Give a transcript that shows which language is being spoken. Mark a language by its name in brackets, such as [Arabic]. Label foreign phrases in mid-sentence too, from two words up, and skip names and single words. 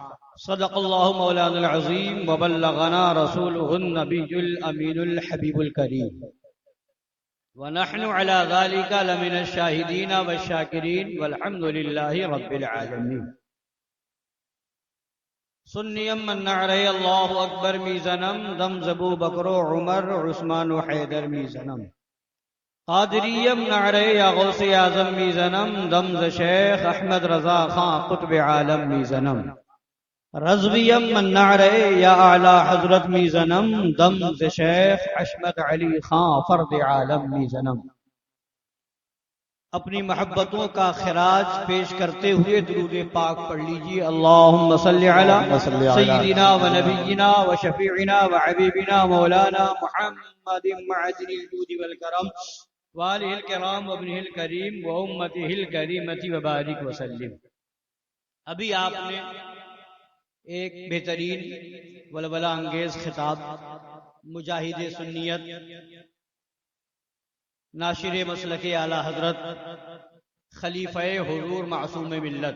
[Arabic] صدق اللہ مولانا العظیم وبلغنا رسوله النبی الامین الحبیب الکریم، ونحن على ذلك لمن الشاہدین والشاکرین والحمد للہ رب العالمین۔ [Persian] سنیم من نعرہ [Arabic] اللہ اکبر [Persian] میزنم، دم زبو بکر و عمر عثمان و حیدر میزنم۔ قادریم نعرہ یا غوث اعظم میزنم، دم ز شیخ احمد رضا خان قطب عالم میزنم۔ رضویم من نعرہ یا اعلی حضرت میزنم، دم ز شیخ حشمت علی خان فرد عالم میزنم۔ [Urdu] اپنی محبتوں کا خراج پیش کرتے ہوئے درود پاک پڑھ لیجیے۔ [Arabic] اللہم صلی علی سیدنا و نبینا و شفیعنا و حبیبنا مولانا محمد معدن الجود والکرم وآلہ الکرام و ابنہ الکریم و امتہ الکریمۃ و بارک وسلم۔ [Urdu] ابھی آپ نے ایک بہترین ولولہ انگیز خطاب مجاہد سنیت، ناشر مسلک اعلی حضرت، خلیفہ حضور معصوم ملت